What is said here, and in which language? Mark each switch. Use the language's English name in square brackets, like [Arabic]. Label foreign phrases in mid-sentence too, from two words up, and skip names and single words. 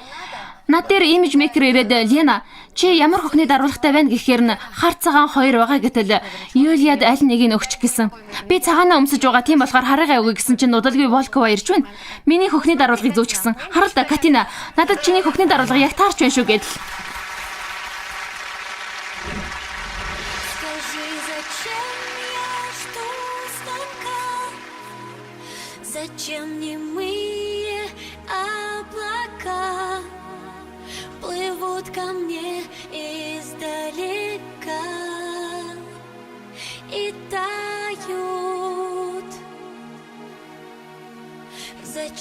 [Mongolian] Над дээр имиж мейкер ирээд Лена чи ямар охины даруулгатай байна гэхээр нь хар цагаан хоёр байгаа гэтэл Юлияд аль нэгийг өгчих гэсэн. Би цагаанаа өмсөж байгаа тийм болохоор хараагаа өгье гэсэн чинь удалгүй Волкова ирж байна. Миний хөхний даруулгыг зөөчихсөн. Харал да Катина. Надад чиний хөхний даруулга яг таарч байна шүү гэдэл. [Russian] Скажи, зачем я жду звонка? Зачем немые облака плывут ко мне издалека и тают?